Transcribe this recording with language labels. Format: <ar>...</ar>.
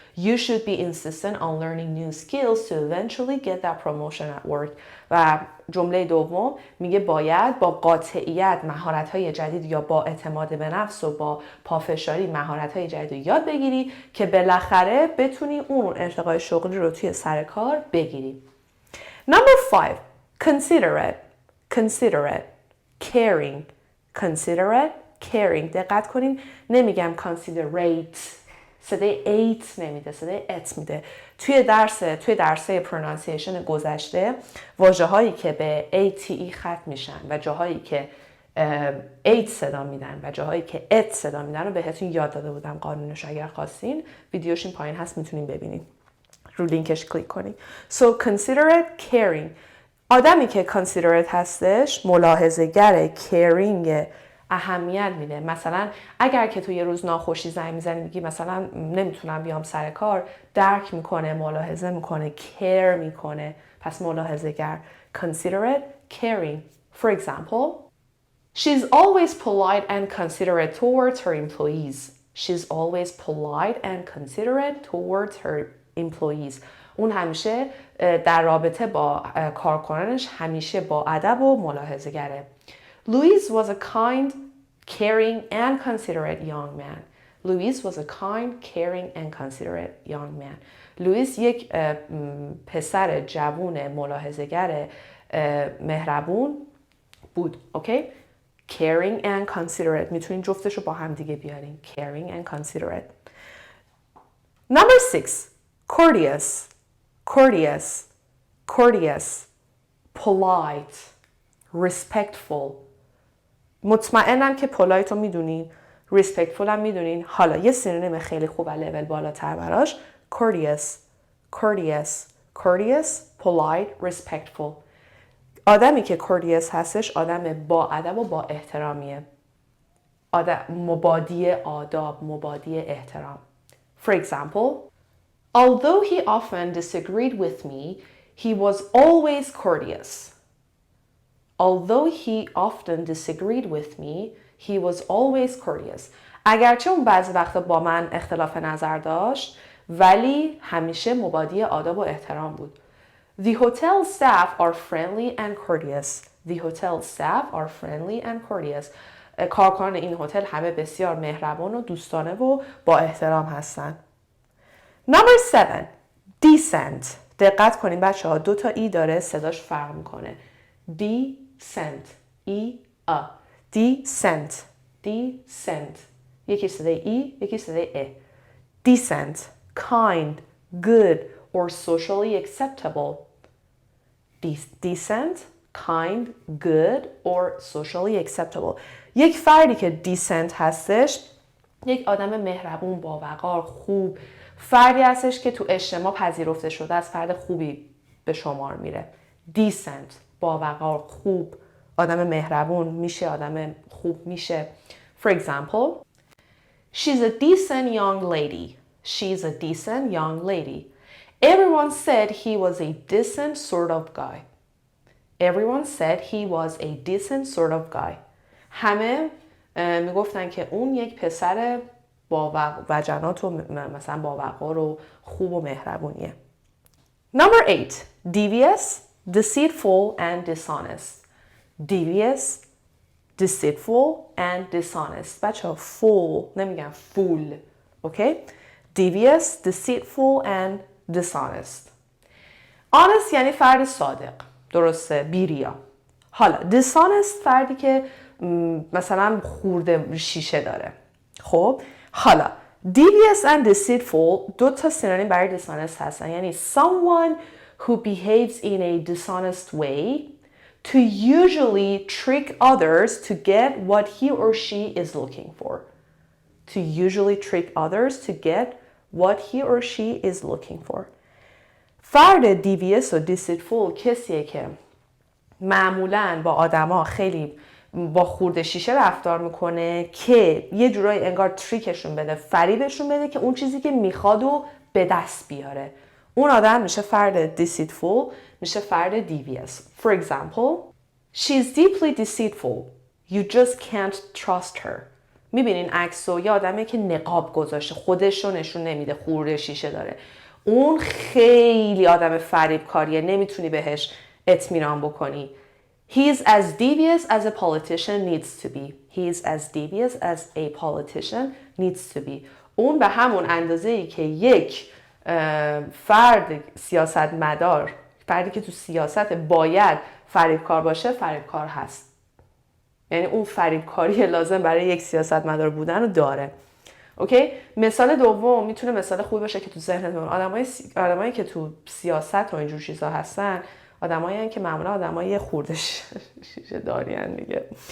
<en>You should be insistent on learning new skills to eventually get that promotion at work.</en> <fa>و جمله دوم میگه باید با قاطعیت مهارت‌های جدید یا با اعتماد به نفس و با پافشاری مهارت‌های جدید رو یاد بگیری که بالاخره بتونی اون ارتقای شغلی رو توی سر کار بگیری.</fa> <en>Number 5. Considerate, considerate, caring, considerate, caring.</en> <fa>دقت کنین نمیگم considerate، صدای ایت نمیده، صدای ات میده. توی درسه پرونانسیشن گذشته واژه هایی که به ATE ختم میشن و جاهایی که ایت صدا میدن و جاهایی که ات صدا میدن رو بهتون یاد داده بودم قانونش. اگر خواستین ویدیوش این پایین هست میتونین ببینین، رو لینکش کلیک کنین.</fa> <en>So considerate, caring.</en> <fa>آدمی که considerate هستش ملاحظه‌گره، caring اهمیت میده. مثلا اگر که تو یه روز ناخوشی زنگ میزنی میگی مثلا نمیتونم بیام سر کار، درک میکنه، ملاحظه میکنه، care میکنه. پس ملاحظه‌گر.</fa> <en>Considerate, caring. For example, she's always polite and considerate towards her employees. She's always polite and considerate towards her employees.</en> <fa>اون همیشه در رابطه با کارکنانش همیشه با ادب و ملاحظه‌گره.</fa> <en>Louis was a kind, caring and considerate young man. Louis was a kind, caring and considerate young man.</en> <fa>لوئیس یک پسر جوون ملاحظه‌گر مهربون بود.</fa> <en>Okay? Caring and considerate.</en> <fa>میتونین جفتش رو با هم دیگه بیارین.</fa> <en>Caring and considerate. Number 6. Courteous, courteous, courteous, polite, respectful.</en> <fa>مطمئنم که polite رو میدونین، respectful هم میدونین. حالا یه سینونیم خیلی خوب لول بالاتر براش</fa> <en>courteous, courteous, courteous, polite, respectful.</en> <fa>آدمی که courteous هستش آدم با ادب و با احترامیه. مبادی آداب، مبادی احترام.</fa> <en>For example, although he often disagreed with me, he was always courteous. Although he often disagreed with me, he was always courteous.</en> <fa>اگرچه اون بعضی وقتا با من اختلاف نظر داشت، ولی همیشه مبادی آداب و احترام بود.</fa> <en>The hotel staff are friendly and courteous. The hotel staff are friendly and courteous.</en> <fa>کارکنان این هتل همه بسیار مهربان و دوستانه و با احترام هستند.</fa> <en>Number 7. Decent.</en> <fa>دقت کنین بچه ها 2 تا ای داره صداش فرق میکنه.</fa> <en>Decent.</en> <fa>ای ا.</fa> <en>Decent. Decent.</en> <fa>یکی صدای ای، یکی صدای ا.</fa> <en>Decent. Kind. Good. Or socially acceptable. Decent. Kind. Good. Or socially acceptable.</en> <fa>یک فردی که decent هستش یک آدم مهربون، با وقار، خوب، فردی هستش که تو اجتماع پذیرفته شده از فرد خوبی به شمار میره. decent، با وقار، خوب، آدم مهربون میشه، آدم خوب میشه.</fa> <en>For example, she's a decent young lady. She's a decent young lady. Everyone said he was a decent sort of guy. Everyone said he was a decent sort of guy.</en> <fa>همه میگفتن که اون یک پسر با وجنات و مثلا با وقار و خوب و مهربونیه.</fa> <en>Number 8. Devious, deceitful and dishonest. Devious, deceitful and dishonest.</en> <fa>بچه ها full نمیگم fool.</fa> <en>Okay? Devious, deceitful and dishonest.</en> <fa>Honest یعنی فرد صادق. درسته؟ بیریا. حالا dishonest فردی که مثلا خورده شیشه داره. خب حالا</fa> <en>devious and deceitful</en> <fa>2 تا سینونیم برای dishonest هستن.</fa> <en>یعنی someone who behaves in a dishonest way to usually trick others to get what he or she is looking for. To usually trick others to get what he or she is looking for.</en> <fa>فرد devious و deceitful کسیه که معمولاً با آدما خیلی با خورده شیشه رفتار میکنه که یه جورایی انگار تریکشون بده، فریبشون بده که اون چیزی که میخواد و به دست بیاره. اون آدم میشه فرد deceitful، میشه فرد devious.</fa> <en>For example, she's deeply deceitful. You just can't trust her.</en> <fa>میبینین عکسو یه آدمی که نقاب گذاشته، خودش رو نشون نمیده، خورده شیشه داره. اون خیلی آدم فریبکاریه، نمیتونی بهش اطمینان بکنی.</fa> <en>He is as devious as a politician needs to be. He is as devious as a politician needs to be.</en> <fa>اون به همون اندازه‌ای که یک فرد سیاستمدار، فردی که تو سیاست باید فریبکار باشه، فریبکار هست. یعنی اون فریبکاری لازم برای یک سیاستمدار بودن رو داره. اوکی؟ مثال دوم میتونه مثال خوبی باشه که تو ذهنتون آدمایی که تو سیاست و اینجور چیزا هستن، آدمایی هستن که معمولا آدمای خورده شیشه دارین دیگه.</fa>